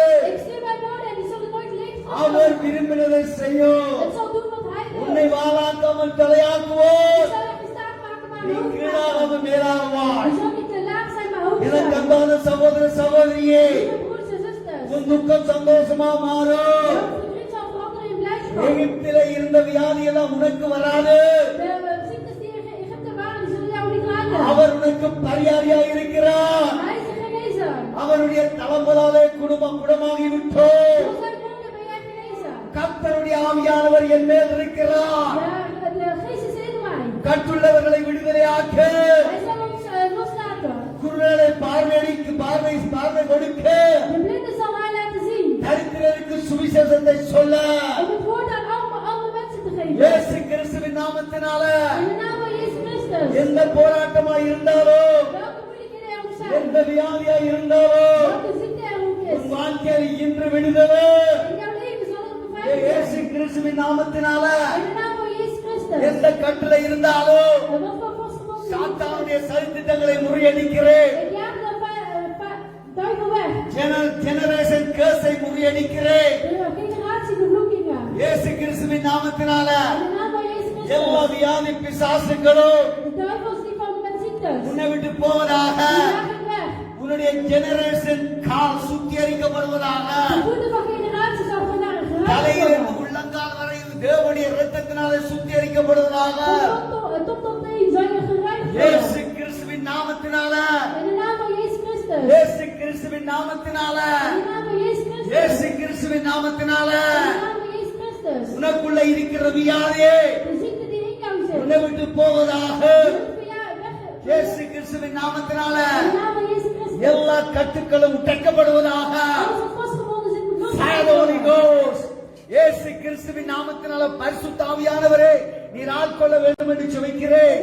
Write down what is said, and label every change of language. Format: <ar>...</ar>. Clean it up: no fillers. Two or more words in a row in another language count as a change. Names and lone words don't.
<nl>Ik stuur mijn woorden en die zullen nooit leeg</nl> <ta>அவர்</ta> <nl>gaan.</nl> <ta>விரும்பினதை செய்யும்.</ta> <nl>Het zal doen wat hij wil.</nl> <ta>உன்னை வாழாக்காமல் தலையாக்குவோம்.</ta> <nl>Je zal je gestaag maken, maar</nl> <ta>நீ</ta> <nl>hoog maken.</nl> <ta>கீழாகவும் மேலாகுவாய்.</ta> <nl>Je zal niet te laag zijn, maar hoog</nl> <ta>எனக்கு</ta> <nl>zijn.</nl> <ta>அன்பான சகோதர சகோதரியே,</ta> <nl>Lieve broeders en zusters.</nl> <ta>உன் துக்கம் சந்தோஷமா மாறும்.</ta> <nl>Jouw verdriet zal veranderen in blijdschap.</nl> <ta>எகிப்திலே இருந்த வியாதி எல்லாம் உனக்கு வராது.</ta> <nl>De ziektes die in Egypte waren, die zullen jou niet raken.</nl> <ta>அவர் உனக்கு பரியாரியா இருக்கிறார்.</ta> <nl>Hij is de genezer.</nl> <ta>அவருடைய தளம்பலாலே குடும்பம் குணமாகி விட்டோம்.</ta> <nl>Door zijn wonden ben jij genezen.</nl> <ta>கர்த்தருடைய ஆவியானவர் என் மேல் இருக்கிறார்.</ta> <nl>De geest is in mij.</nl> <ta>கட்டுள்ளவர்களை விடுதலையாக்க,</ta> <nl>Hij zal ons loslaten.</nl> <ta>குருடனை பார்வை கொடுக்க,</ta> <nl>De blinden zal hij laten zien.</nl> <ta>தரித்திரருக்கு சுவிசேஷத்தை சொல்ல,</ta> <nl>Om het woord aan andere mensen te geven.</nl> <ta>இயேசு கிறிஸ்துவின் நாமத்தினால</ta> <nl>In de naam van Jezus Christus.</nl> <ta>எந்த போராட்டமா இருந்தாலும்,</ta> <nl>Welke moeilijkheden er ook zijn.</nl> <ta>எந்த வியாதியா இருந்தாலும்,</ta> <nl>Welke ziekte er ook</nl> <ta>உன்</ta> <nl>is.</nl> <ta>வாழ்க்கையில் இன்று விடுதலை</ta> <nl>In jouw leven zal het beveiligd</nl> <ta>இயேசு</ta> <nl>zijn.</nl> <ta>கிறிஸ்துவின் நாமத்தினால.</ta> <nl>In de naam van Jezus Christus.</nl> <ta>எந்த கட்டுல இருந்தாலும்</ta> <nl>En wat voor vastgebonden</nl> <ta>சாத்தானுடைய சதித்திட்டங்களை முறியடிக்கிறேன்.</ta> <nl>ik jaag de duivel weg.</nl> <en>generation curse</en> <ta>முறியடிக்கிறேன்.</ta> <nl>De generatie vervloekingen.</nl> <ta>இயேசு கிறிஸ்துவின் நாமத்தினால</ta> <nl>In de naam van Jezus</nl> <ta>எல்லா</ta> <nl>Christus.</nl> <ta>வியாதி பிசாசுகளும்</ta> <nl>De duivels die van met ziektes.</nl> <ta>உன்னை விட்டு போவதாக.</ta> <nl>Die jaag ik weg.</nl> <ta>உன்னுடைய ஜெனரேஷன் கால் சுத்திகரிக்கப்படுவதாக.</ta> <nl>De voeten van generaties zal vandaag</nl> <ta>தலையிலிருந்து</ta> <nl>geraakt worden.</nl> <ta>உள்ளங்கால் வரை தேவனுடைய இரத்தத்தினாலே சுத்திகரிக்கப்படுவதாக.</ta> <nl>Van top tot teen zal je gereinigd</nl> <ta>இயேசு</ta> <nl>worden.</nl> <ta>கிறிஸ்துவின் நாமத்தினால</ta> <nl>In de naam van Jezus Christus.</nl> <ta>இயேசு கிறிஸ்துவின் கிறிஸ்துவின் நாமத்தினால</ta> <nl>In de naam van Jezus Christus.</nl> <ta>இயேசு கிறிஸ்துவின் நாமத்தினால</ta> <nl>In de naam van Jezus Christus.</nl> <ta>உனக்குள்ள இருக்கிற வியாதியே</ta> <nl>De ziekte die in jou zit.</nl> <ta>உன்னை விட்டு போவதாக</ta> <nl>Moet van jou weg.</nl> <ta>இயேசு கிறிஸ்துவின் நாமத்தினால</ta> <nl>In de naam van Jezus Christus.</nl> <ta>எல்லா கட்டுக்களும் உடைக்கப்படுவதாக</ta> <nl>Alles wat vastgebonden zit moet</nl> <en>Fire the Holy</en> <nl>losgelaten</nl> <en>Ghost.</en> <ta>இயேசு கிறிஸ்துவின் நாமத்தினால பரிசுத்த ஆவியானவரே நீர் ஆட்கொள்ள வேண்டும் என்று ஜெபிக்கிறேன்.</ta>